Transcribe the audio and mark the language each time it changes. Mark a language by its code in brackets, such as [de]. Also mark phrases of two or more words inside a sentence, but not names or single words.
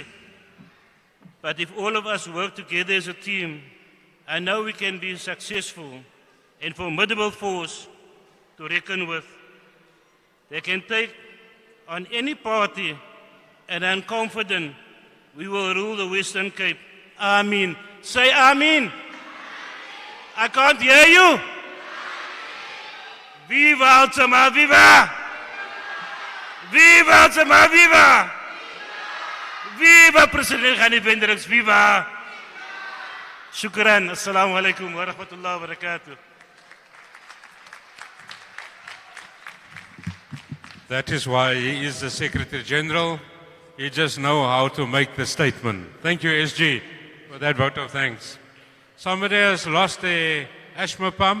[en] But if all of us work together as a team, I know we can be successful and formidable force to reckon with. They can take on any party, and I'm confident we will rule the Western Cape. Amen. Say Amen. I can't hear you. Viva Al JAMAAH, viva! Viva Al JAMAAH, viva! Viva President Khif Hendricks, viva! Shukran. [ar] السلام عليكم ورحمة الله وبركاته. [en] That is why he is the Secretary General. He just knows how to make the statement. Thank you, SG, for that vote of thanks. Somebody has lost a asthma pump.